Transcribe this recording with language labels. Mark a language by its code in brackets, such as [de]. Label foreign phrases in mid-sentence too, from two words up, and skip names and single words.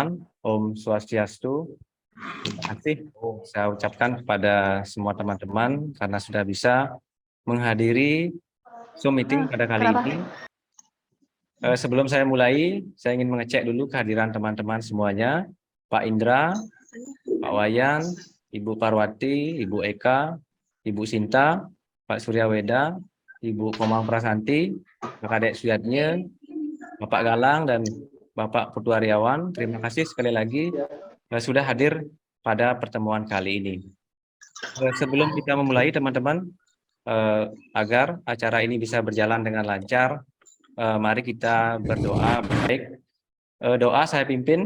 [sa] Om Swastiastu. [id] Terima kasih saya ucapkan kepada semua teman-teman karena sudah bisa menghadiri Zoom meeting pada kali ini. Sebelum saya mulai, saya ingin mengecek dulu kehadiran teman-teman semuanya. Pak Indra, Pak Wayan, Ibu Parwati, Ibu Eka, Ibu Sinta, Pak Suryaweda, Ibu Komang Prasanti, Pak Kadek Suyatnya, Bapak Galang, dan Bapak Putu Aryawan. Terima kasih sekali lagi sudah hadir pada pertemuan kali ini. Sebelum kita memulai teman-teman, agar acara ini bisa berjalan dengan lancar, mari kita berdoa. Baik, doa saya pimpin.